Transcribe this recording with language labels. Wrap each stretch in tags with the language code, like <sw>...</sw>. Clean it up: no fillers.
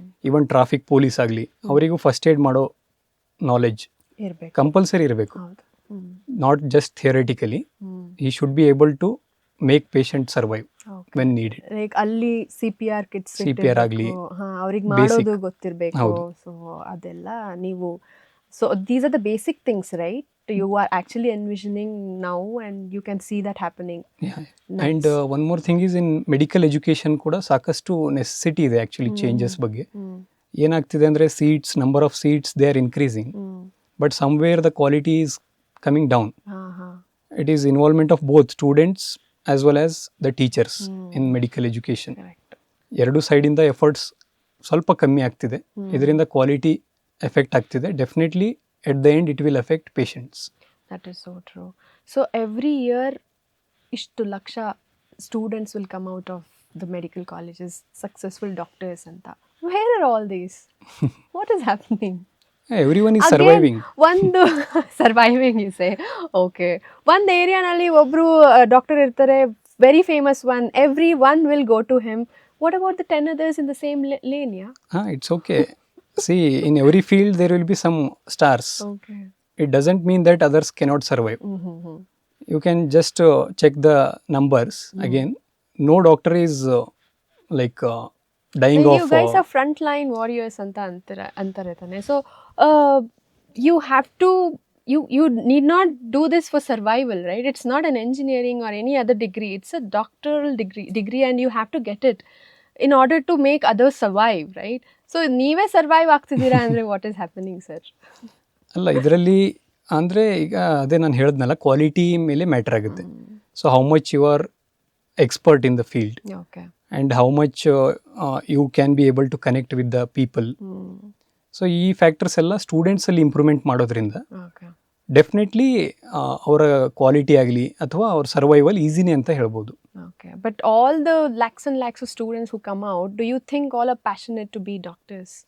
<kn>Even traffic police ಆಗಲಿ, ಅವರಿಗೂ first aid ಮಾಡೋ ನಾಲೆಡ್ಜ್ ಕಂಪಲ್ಸರಿ ಇರಬೇಕು.</kn> <en>Not just theoretically, he should be able to make patient survive when needed. Like ಅಲ್ಲಿ CPR kits,</en> <kn>CPR ಆಗಲಿ, ಅವ್ರಿಗೆ ಮಾಡೋದು ಗೊತ್ತಿರಬೇಕು.</kn> <en>so</en> <kn>ಅದೆಲ್ಲ ನೀವು,</kn> <en>So these are the basic things, right? You are actually envisioning now and you can see that happening. Yeah. And one more thing is, in medical education</en> <kn>ಕೂಡ ಸಾಕಷ್ಟು necessity ಇದೆ</kn> <en>Actually changes ಬಗ್ಗೆ.</en> <kn>ಏನಾಗ್ತಿದೆ ಅಂದರೆ,</kn> <en>Seats, number of seats they are increasing, but somewhere the quality is coming down. It is involvement of both students as well as the teachers in medical education.</en> <kn>ಎರಡು ಸೈಡಿಂದ efforts ಸ್ವಲ್ಪ ಕಮ್ಮಿ ಆಗ್ತಿದೆ. ಇದರಿಂದ quality effect ಆಗ್ತಿದೆ.</kn> <en>Definitely at the end it will affect patients. That is so true. So every year</en> <kn>ishtu laksha</kn> <en>students will come out of the medical colleges, successful doctors anta. Where are all these? What is happening? Everyone is Again, surviving. ಒಂದು surviving ಇಸೆ okay</en> <kn>ಒಂದು ಏರಿಯಾನಲ್ಲಿ ಒಬ್ರು doctor ಇರ್ತಾರೆ</kn> <en>Very famous one every one will go to him what about the 10 others in the same lane? Yeah, It's okay. See, in every field there will be some stars. okay. It doesn't mean that others cannot survive. You can just check the numbers again. No doctor is like dying So of. you guys are frontline warriors</en> <kn>ಅಂತ ಅಂತಾರೆ ತಾನೆ.</kn> <en>So you have to you need not do this for survival, right? It's not an engineering or any other degree. It's a doctoral degree and you have to get it in order to make others survive, right? So</en> <kn>ನೀವೇ survive ಆಗ್ತಿದ್ದೀರಾ ಅಂದ್ರೆ</kn> <en>What is happening sir?</en> <kn>ಅಲ್ಲ ಇದರಲ್ಲಿ ಅಂದರೆ ಈಗ ಅದೇ ನಾನು ಹೇಳಿದ್ನಲ್ಲ quality ಮೇಲೆ ಮ್ಯಾಟರ್ ಆಗುತ್ತೆ.</kn> <en>So how much you are expert in the field okay and how much you can be able to connect with the people.</en> <kn>So ಈ ಫ್ಯಾಕ್ಟರ್ಸ್ ಎಲ್ಲ ಸ್ಟೂಡೆಂಟ್ಸಲ್ಲಿ ಇಂಪ್ರೂವ್ಮೆಂಟ್ ಮಾಡೋದ್ರಿಂದ</kn> <en>okay</en> <kn>ಡೆಫಿನೆಟ್ಲಿ ಅವರ ಕ್ವಾಲಿಟಿ ಆಗಲಿ ಅಥವಾ ಅವ್ರ ಸರ್ವೈವಲ್ ಈಸಿನೇ ಅಂತ ಹೇಳ್ಬೋದು.</kn> <en>Okay, but all the lakhs and lakhs of students who come out, do you think all are passionate to be doctors?</en>